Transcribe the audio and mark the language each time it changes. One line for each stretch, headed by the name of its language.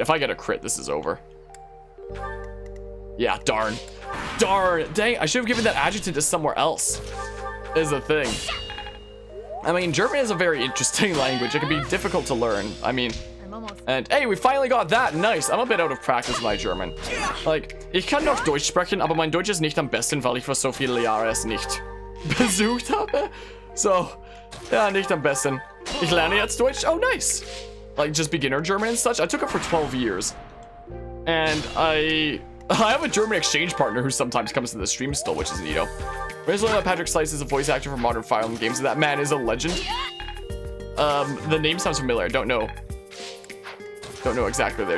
English: If I get a crit, this is over. Yeah, darn. Darn. Dang, I should have given that adjutant to somewhere else. Is the thing. I mean, German is a very interesting language. It can be difficult to learn. I mean, and hey, we finally got that. Nice. I'm a bit out of practice with my German.
German: Like, ich kann noch Deutsch sprechen, aber mein Deutsch ist nicht am besten, weil ich für so viele Jahre es nicht besucht habe. So, ja, nicht am besten. Ich lerne jetzt Deutsch.
English: Oh, nice. Like, just beginner German and such. I took it for 12 years. And I have a German exchange partner who sometimes comes to the stream still, which is neato. Originally, Patrick Slice is a voice actor for modern Fire Emblem games. That man is a legend. The name sounds familiar. I don't know exactly there.